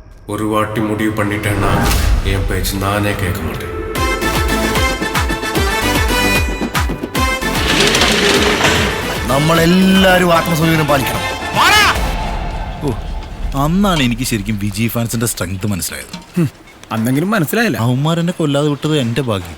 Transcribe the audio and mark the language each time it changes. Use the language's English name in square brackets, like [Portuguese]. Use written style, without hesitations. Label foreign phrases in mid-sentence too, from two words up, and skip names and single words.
[Tamil] ஒரு வாட்டி முடிவு பண்ணிட்டேன்னா என் பேச்சு நானே கேட்க மாட்டேன். [Malayalam] നമ്മളെല്ലാരും ആത്മസംയമനം പാലിക്കണം. അന്നാണ് എനിക്ക് ശരിക്കും വിജയ് [English] fansinte strength [Malayalam] മനസ്സിലായത്. അന്നെങ്കിലും മനസ്സിലായില്ല. അവന്മാരെന്നെ കൊല്ലാതെ വിട്ടത് എന്റെ ഭാഗ്യം.